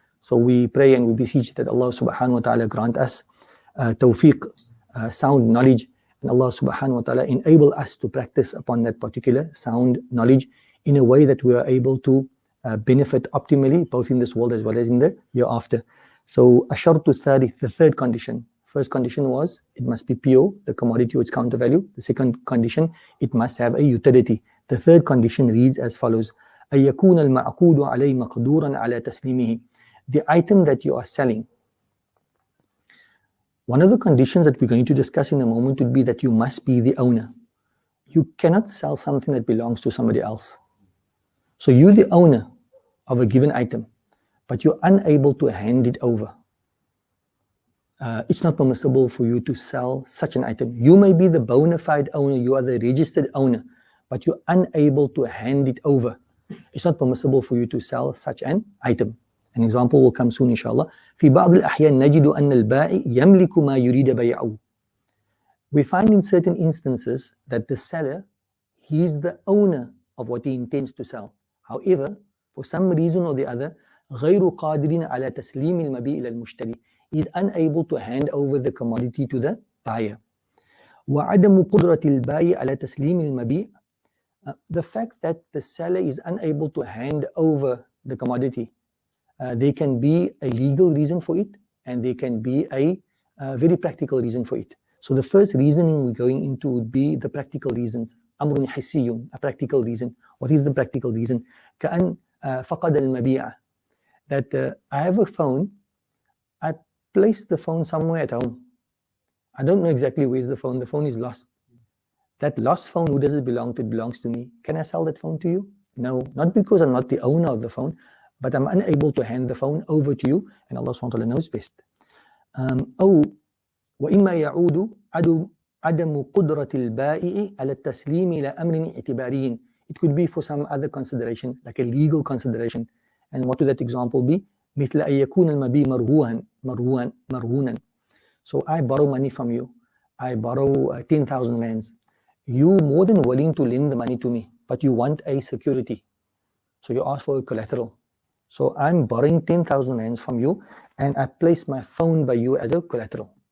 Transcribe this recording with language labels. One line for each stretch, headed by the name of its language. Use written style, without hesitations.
English: So we pray and we beseech that Allah subhanahu wa ta'ala grant us tawfiq, sound knowledge, and Allah subhanahu wa ta'ala enable us to practice upon that particular sound knowledge in a way that we are able to benefit optimally, both in this world as well as in the hereafter. So
Arabic: ashartu thalith,
English: the third condition. First condition was it must be pure, the commodity or its counter value. The second condition, it must have a utility. The third condition reads as follows:
Arabic: أن يكون المعقود عليه مقدورا على تسليمه.
English: The item that you are selling, one of the conditions that we're going to discuss in a moment would be that you must be the owner. You cannot sell something that belongs to somebody else. So you're the owner of a given item, but you're unable to hand it over. It's not permissible for you to sell such an item. You may be the bona fide owner, you are the registered owner, but you're unable to hand it over. It's not permissible for you to sell such an item. An example will come soon, inshallah.
Arabic: في بعض الأحيان نجد أن البائع يملك ما يريد بيعه.
English: We find in certain instances that the seller, he is the owner of what he intends to sell. However, for some reason or the other,
Arabic: غير قادر على تسليم المبيع إلى المشتري.
English: He is unable to hand over the commodity to the buyer.
Arabic: وعدم قدرة البائع على تسليم المبيع.
English: The fact that the seller is unable to hand over the commodity, there can be a legal reason for it, and there can be a very practical reason for it. So the first reasoning we're going into would be the practical reasons.
Arabic: أمر حسي,
English: a practical reason. What is the practical reason?
Arabic: كأن فقد المبيع.
English: That I have a phone, I placed the phone somewhere at home. I don't know exactly where's the phone is lost. That lost phone, who does it belong to? It belongs to me. Can I sell that phone to you? No, not because I'm not the owner of the phone, but I'm unable to hand the phone over to you, and Allah subhanahu wa ta'ala knows best.
Arabic: أو وإما يعود عدم قدرة البائع على التسليم إلى أمر اعتباري.
English: It could be for some other consideration, like a legal consideration. And what would that example be?
Arabic: مثل أن يكون المبيع مرهونا.
English: So I borrow money from you. I borrow 10,000 rands. You more than willing to lend the money to me, but you want a security. So you ask for a collateral. So I'm borrowing 10,000 rands from you, and I place my phone by you as a collateral.